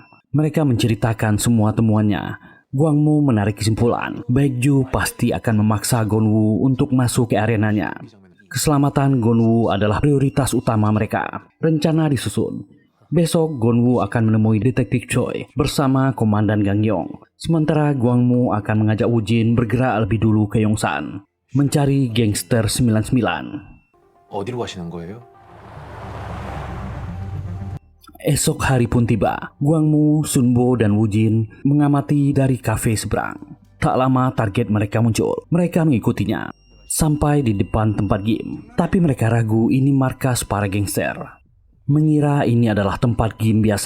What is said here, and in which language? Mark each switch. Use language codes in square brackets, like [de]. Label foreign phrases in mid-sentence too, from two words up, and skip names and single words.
[id] Mereka menceritakan semua temuannya. Gwangmu menarik kesimpulan, Baekju pasti akan memaksa Gonwoo untuk masuk ke arenanya. Keselamatan Gonwoo adalah prioritas utama mereka. Rencana disusun. Besok Gonwoo akan menemui Detektif Choi bersama Komandan Gang Yong. Sementara Gwangmu akan mengajak Woo Jin bergerak lebih dulu ke Yongsan, mencari gangster 99. [ko] 어디로 가시는 거예요? [id] Esok hari pun tiba. Gwangmu, Sunbo, dan Woo Jin mengamati dari kafe seberang. Tak lama target mereka muncul. Mereka mengikutinya sampai di depan tempat game. Tapi mereka ragu ini markas para gangster. Mengira ini adalah tempat game biasa.